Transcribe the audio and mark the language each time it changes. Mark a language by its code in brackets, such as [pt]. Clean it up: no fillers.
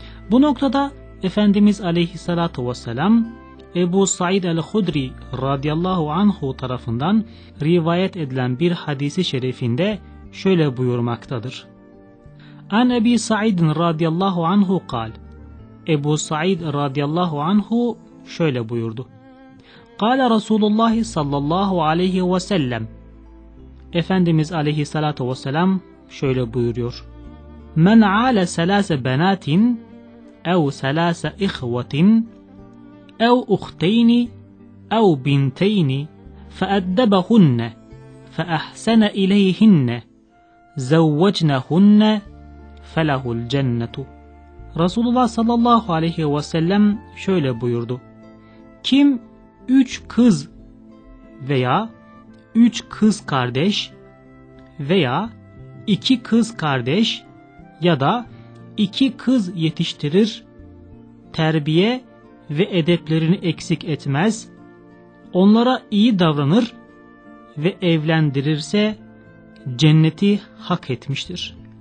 [tr] Bu noktada Efendimiz aleyhissalatu vesselam Ebu Said el-Hudri radiyallahu anhu tarafından rivayet edilen bir hadisi şerifinde şöyle buyurmaktadır. [ar] An Ebi Said'in radiyallahu anhu kal. [tr] Ebu Said radiyallahu anhu şöyle buyurdu. [ar] قال رسول الله صلى الله عليه وسلم [tr] Efendimiz aleyhissalatu vesselam şöyle buyuruyor. [ar] من عال سلاس بنات أو سلاس إخوة أو أختين أو بنتين فأدبهن فأحسن إليهن زوجنهن فله الجنة. [tr] Resulullah sallallahu aleyhi ve sellem şöyle buyurdu. Kim üç kız veya üç kız kardeş veya iki kız kardeş ya da iki kız yetiştirir, terbiye ve edeplerini eksik etmez, onlara iyi davranır ve evlendirirse cenneti hak etmiştir.